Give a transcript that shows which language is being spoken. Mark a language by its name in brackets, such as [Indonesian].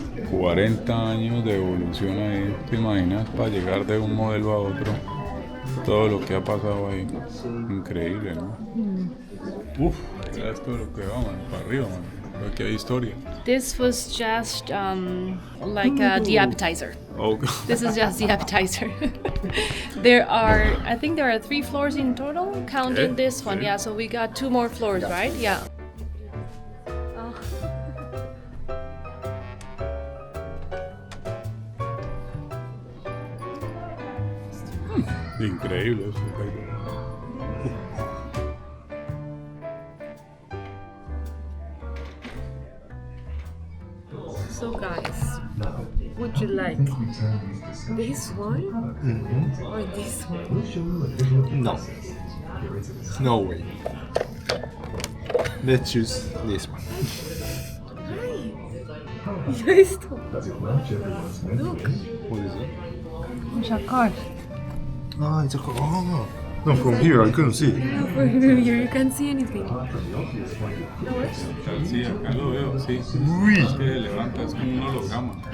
[Spanish] 40 años de evolución ahí, ¿te imaginas? Para llegar de un modelo a otro. Todo lo que ha pasado ahí. Increíble, ¿no? Uf, mira esto de lo que va, man, para arriba, man. Aquí hay historia. [English] This was just like the appetizer. Oh, This is just the appetizer. I think there are 3 floors in total, counting this one. Okay. Yeah, so we got 2 more floors, right? Yeah. [Spanish] increíble eso. [English] So guys, would you like this one or this one? No. No way. Let's choose this one. [Spanish] Mira esto. [English] Look. What is it? It's a car. Ah, it's a car. Oh, no, from here I couldn't see. From here you can't see anything. [Spanish] Sí, acá lo veo, sí. Es que levanta, es como un holograma.